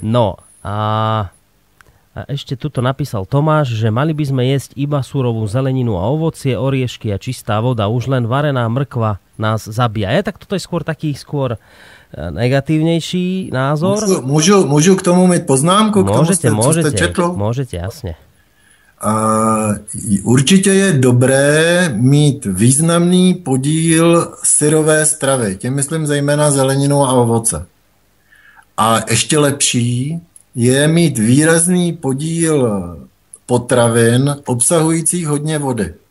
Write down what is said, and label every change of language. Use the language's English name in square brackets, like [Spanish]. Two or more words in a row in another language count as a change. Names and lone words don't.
[Slovak] No a ešte tuto napísal Tomáš, že mali by sme jesť iba surovú zeleninu a ovocie, oriešky a čistá voda, už len varená mrkva nás zabíja. Tak toto je skôr taký negatívnejší názor. Môžu k tomu mať poznámku? Môžete, jasne. [Czech] Určitě je dobré mít významný podíl syrové stravy. Tím myslím zejména zeleninu a ovoce. A ještě lepší je mít výrazný podíl potravin obsahujících hodně vody.